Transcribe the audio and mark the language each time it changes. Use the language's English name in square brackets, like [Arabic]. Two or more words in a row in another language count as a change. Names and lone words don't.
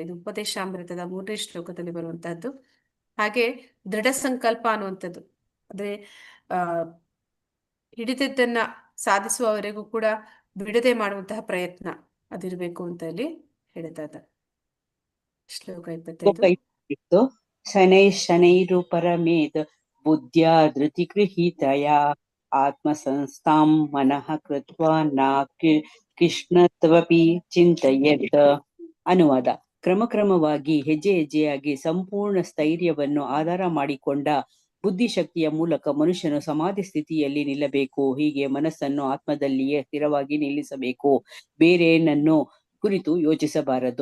[Kannada] ಇದು ಉಪದೇಶಾಮೃತದ 3ನೇ ಶ್ಲೋಕದಲ್ಲಿ ಬರುವಂತಹದ್ದು. ಹಾಗೆ ದೃಢ ಸಂಕಲ್ಪ ಅನ್ನುವಂಥದ್ದು ಅಂದ್ರೆ ಹಿಡಿತದ್ದನ್ನ ಸಾಧಿಸುವವರೆಗೂ ಕೂಡ ಬಿಡದೆ ಮಾಡುವಂತಹ ಪ್ರಯತ್ನ ಅದಿರ್ಬೇಕು ಅಂತ ಇಲ್ಲಿ ಹೇಳ್ತಾ ಇದ್ದಾರೆ. ಶ್ಲೋಕ 25. [Sanskrit] ಶನೈರೂಪರಮೇದ್ ಬುದ್ಧ್ಯಾ ಧೃತಿ ಗೃಹೀತಯ ಆತ್ಮ ಸಂಸ್ಥಾಂ ಮನಃ ಕೃತ್ವಾ ನ ಕೃಷ್ಣತ್ವಪಿ ಚಿಂತಯೇತ್. [Kannada] ಅನುವಾದ: ಕ್ರಮಕ್ರಮವಾಗಿ ಹೆಜ್ಜೆ ಹೆಜ್ಜೆಯಾಗಿ ಸಂಪೂರ್ಣ ಸ್ಥೈರ್ಯವನ್ನು ಆಧಾರ ಮಾಡಿಕೊಂಡ ಬುದ್ಧಿಶಕ್ತಿಯ ಮೂಲಕ ಮನುಷ್ಯನು ಸಮಾಧಿ ಸ್ಥಿತಿಯಲ್ಲಿ ನಿಲ್ಲಬೇಕು. ಹೀಗೆ ಮನಸ್ಸನ್ನು ಆತ್ಮದಲ್ಲಿಯೇ ಸ್ಥಿರವಾಗಿ ನಿಲ್ಲಿಸಬೇಕು, ಬೇರೇನನ್ನು ಕುರಿತು ಯೋಚಿಸಬಾರದು.